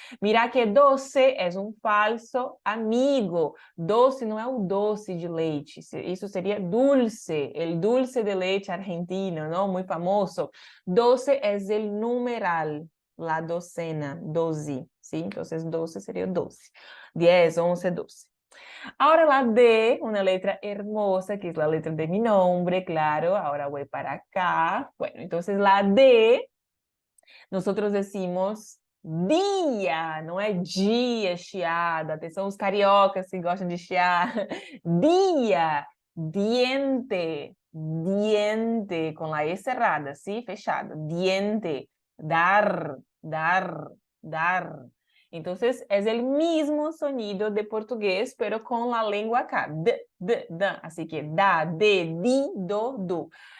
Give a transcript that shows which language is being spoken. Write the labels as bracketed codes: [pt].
[es] Mira que 12 es un falso amigo. [pt] Doce não é o doce de leite, isso seria dulce, [es] el dulce de leite argentino, [pt] ¿no? [es] Muy famoso. 12 es el numeral, la docena, 12, ¿sí? Entonces 12 sería 12. 10, 11, 12. Ahora la D, una letra hermosa, que es la letra de mi nombre, claro. Ahora voy para acá. Bueno, entonces la D, nosotros decimos dia, [pt] não é dia, chiada. Atenção, os cariocas que gostam de chiar. [es] Dia, diente, diente, com a E cerrada, ¿sí? Fechada. Diente, dar, dar, dar. Entonces, es el mismo sonido de portugués, pero con la lengua acá. D, d, da. Así que da, de, di, do, du.